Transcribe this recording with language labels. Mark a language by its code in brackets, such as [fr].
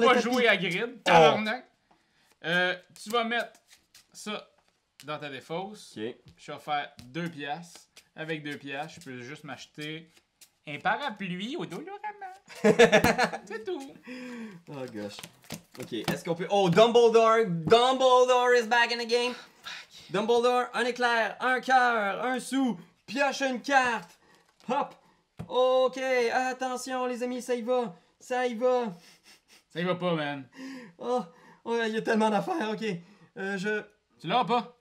[fr] le pas tapis. jouer à Grid. Tabarnak. Tu vas mettre ça dans ta défausse. Ok. Je vais faire 2 piastres. Avec 2 piastres, je peux juste m'acheter un parapluie au Dolorama. C'est tout. [en] Oh gosh. [fr] Ok, est-ce qu'on peut... Oh, Dumbledore! [en] Dumbledore is back in the game! [fr] Dumbledore, un éclair, un cœur, un sou, pioche une carte! Hop! Ok, attention les amis, ça y va! Ça y va! Ça y va pas, man. Oh, il y a tellement d'affaires, ok. Tu l'as pas?